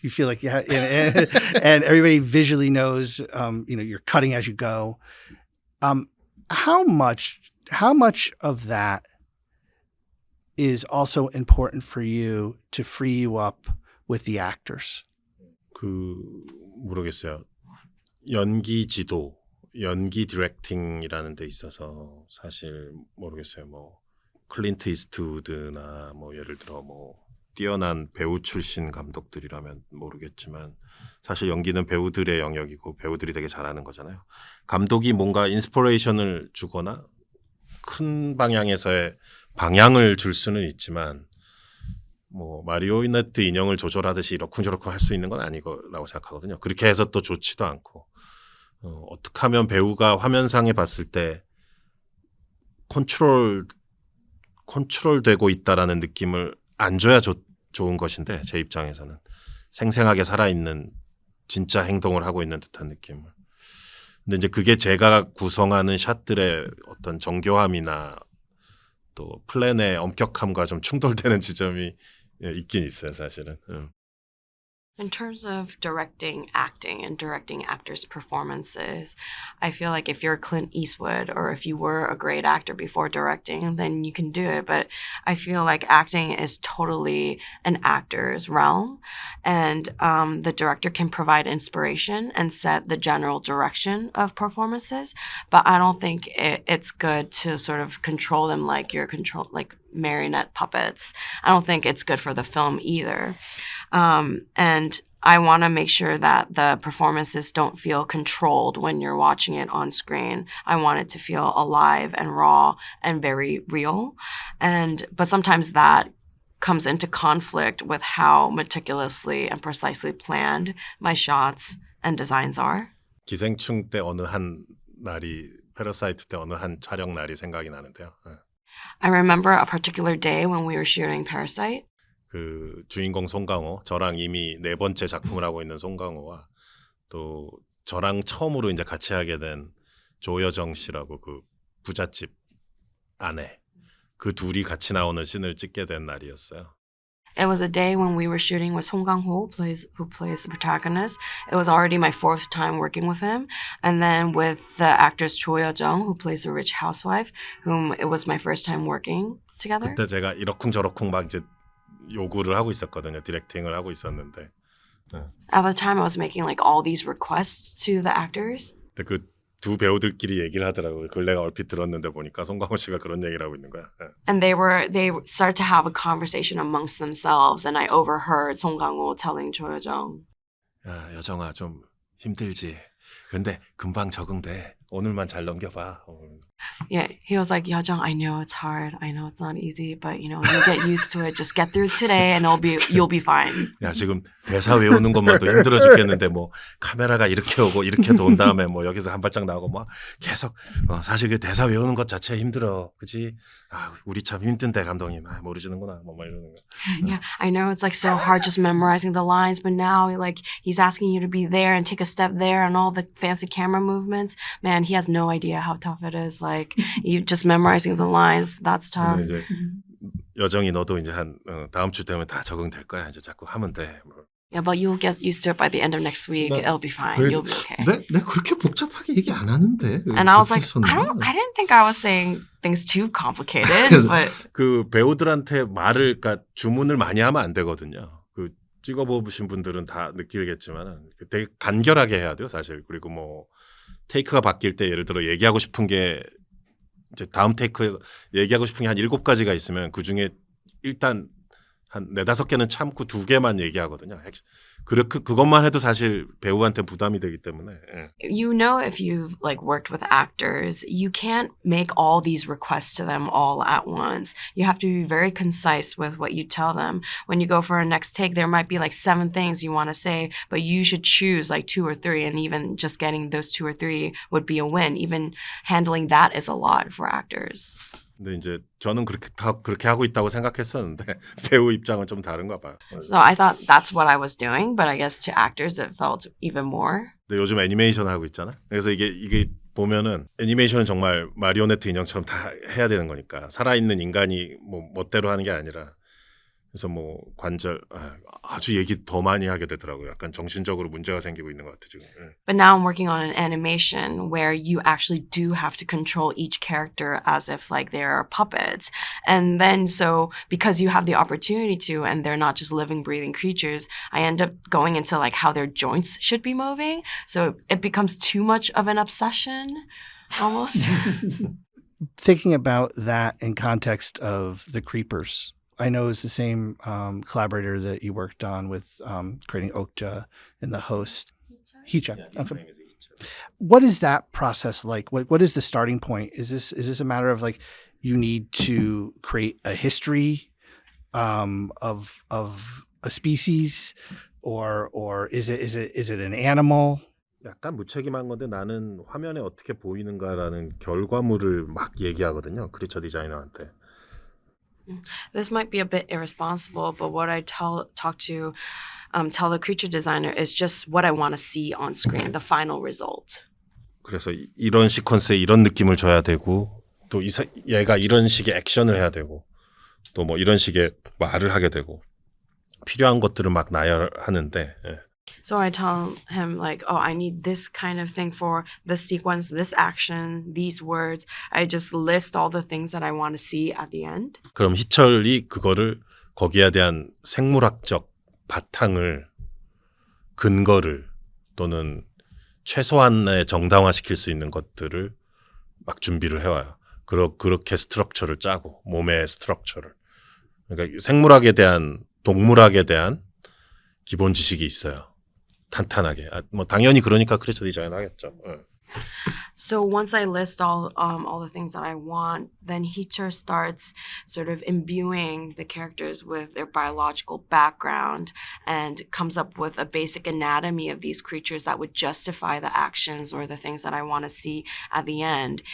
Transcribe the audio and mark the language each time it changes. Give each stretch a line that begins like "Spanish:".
English: You feel like and everybody visually knows, you're cutting as you go. How much of that is also important for you to free you up with the actors?
Korean: 모르겠어요. 연기 지도, 연기 디렉팅이라는 데 있어서 사실 모르겠어요. 뭐 클린트 이스트우드나 뭐 예를 들어 뭐 뛰어난 배우 출신 감독들이라면 모르겠지만 사실 연기는 배우들의 영역이고 배우들이 되게 잘하는 거잖아요. 감독이 뭔가 인스피레이션을 주거나 큰 방향에서의 방향을 줄 수는 있지만 뭐 마리오네트 인형을 조절하듯이 이러쿵저러쿵 할 수 있는 건 아니라고 생각하거든요. 그렇게 해서 또 좋지도 않고 어떻게 하면 배우가 화면상에 봤을 때 컨트롤되고 있다라는 느낌을 안 줘야 좋은 것인데 제 입장에서는 생생하게 살아있는 진짜 행동을 하고 있는 듯한 느낌을. 근데 이제 그게 제가 구성하는 샷들의 어떤 정교함이나 또 플랜의 엄격함과 좀 충돌되는 지점이 있긴 있어요, 사실은.
English: In terms of directing acting and directing actors' performances, I feel like if you're Clint Eastwood or if you were a great actor before directing, then you can do it. But I feel like acting is totally an actor's realm, and the director can provide inspiration and set the general direction of performances. But I don't think it's good to sort of control them like like marionette puppets. I don't think it's good for the film either. And I want to make sure that the performances don't feel controlled when you're watching it on screen. I want it to feel alive and raw and very real. But sometimes that comes into conflict with how meticulously and precisely planned my shots and designs are.
Korean: 기생충 때 어느 한 날이 패러사이트 때 어느 한 촬영 날이 생각이 나는데요.
English: I remember a particular day when we were shooting Parasite.
Korean: 그 주인공 송강호, 저랑 이미 4번째 작품을 하고 있는 송강호와 또 저랑 처음으로 이제 같이 하게 된 조여정 씨라고 그 부잣집 아내, 그 둘이 같이 나오는 씬을 찍게 된 날이었어요.
English: It was a day when we were shooting with Song Kang-ho, who plays the protagonist. It was already my 4th time working with him. And then with the actress Cho Yo-jung, who plays the rich housewife, whom it was my first time working together.
Korean: 그때 제가 이러쿵저러쿵 막 이제 요구를 하고 있었거든요. 디렉팅을 하고 있었는데.
English: At the time, I was making like all these requests to the actors.
Korean: 근데 그 두 배우들끼리 얘기를 하더라고요. 그걸 내가 얼핏 들었는데 보니까 송강호 씨가 그런 얘기를 하고 있는 거야.
English: And they started to have a conversation amongst themselves, and I overheard Song Kang-ho telling Cho Yo-jung.
Korean: 야, 여정아 좀 힘들지. 근데 금방 적응돼. 오늘만 잘 넘겨봐.
English: Yeah, he was like, Yo-jung, I know it's hard. I know it's not easy, but you get used to it. Just get through today and you'll be fine.
Korean: 야, 지금 대사 외우는 것만도 힘들어 죽겠는데 뭐 카메라가 이렇게 오고 이렇게도 온 다음에 뭐 여기서 한 발짝 나오고 뭐 계속 사실 그 대사 외우는 것 자체 힘들어. 그지? 아, 우리 참 힘든데 감독님. 아, 모르시는구나. 뭐 이러는 거.
English: Yeah, I know it's like so hard just memorizing the lines, but now like he's asking you to be there and take a step there and all the fancy camera movements. Man, he has no idea how tough it is. Like you just memorizing the lines, that's tough.
Korean: 근데 이제 여정이 너도 이제 한 다음 주 되면 다 적응될 거야. 이제 자꾸 하면 돼. 뭐.
English: Yeah, but you'll get used to it by the end of next week. It'll be fine. You'll be okay.
Korean: 내 그렇게 복잡하게 얘기 안 하는데.
English: And I was like, I didn't think I was saying things too complicated, but
Korean: 그 배우들한테 그러니까 주문을 많이 하면 안 되거든요. 그 찍어보신 분들은 다 느끼겠지만 되게 간결하게 해야 돼요, 사실. 그리고 뭐 테이크가 바뀔 때 예를 들어 얘기하고 싶은 게 이제 다음 테이크에서 얘기하고 싶은 게 한 7가지가 있으면 그 중에 일단 한 4-5개는 참고 2개만 얘기하거든요. 그것만 해도 사실 배우한테 부담이 되기 때문에. 예.
English: You know, if you've like worked with actors, you can't make all these requests to them all at once. You have to be very concise with what you tell them. When you go for a next take, there might be like 7 things you want to say, but you should choose like 2 or 3, and even just getting those 2 or 3 would be a win. Even handling that is a lot for actors.
Korean: 근데 이제 저는 그렇게 하고 있다고 생각했었는데 배우 입장은 좀 다른가 봐요.
English: So I thought that's what I was doing, but I guess to actors it felt even more.
Korean: 근데 요즘 애니메이션 하고 있잖아. 그래서 이게 보면은 애니메이션은 정말 마리오네트 인형처럼 다 해야 되는 거니까 살아있는 인간이 뭐 멋대로 하는 게 아니라 그래서 뭐 관절 아주 얘기 더 많이 하게 되더라고요. 약간 정신적으로 문제가 생기고 있는 것 같아 지금.
English: But now I'm working on an animation where you actually do have to control each character as if like they're puppets. And then so because you have the opportunity to and they're not just living, breathing creatures, I end up going into like how their joints should be moving. So it becomes too much of an obsession almost. Thinking about that in context of the creepers I know is the same collaborator that you worked on with creating Okja and the host. Hicha. Okay. What is that process like? What is the starting point? Is this a matter of like you need to create a history of a species, or is it an animal?
Korean: 약간 무책임한 건데 나는 화면에 어떻게 보이는가라는 결과물을 막 얘기하거든요. 크리처 디자이너한테.
English: This might be a bit irresponsible, but what I tell the creature designer is just what I want to see on screen, the final result.
Korean: 그래서 이런 시퀀스에 이런 느낌을 줘야 되고 또 얘가 이런 식의 액션을 해야 되고 또 뭐 이런 식의 말을 하게 되고 필요한 것들을 막 나열하는데 예.
English: So I tell him like, oh, I need this kind of thing for this sequence, this action, these words. I just list all the things that I want to see at the end.
Korean: 그럼 희철이 그거를 거기에 대한 생물학적 바탕을 근거를 또는 최소한의 정당화시킬 수 있는 것들을 막 준비를 해와요. 그렇게 스트럭처를 짜고 몸의 스트럭처를. 그러니까 생물학에 대한 동물학에 대한 기본 지식이 있어요. 탄탄하게. 뭐 당연히 그러니까 크리처 디자인 하겠죠. 네.
English: So once I list all the things that I want, then Hicher starts sort of imbuing the characters with their biological background and comes up with a basic anatomy of these creatures that would justify the actions or the things that I want to see at the end.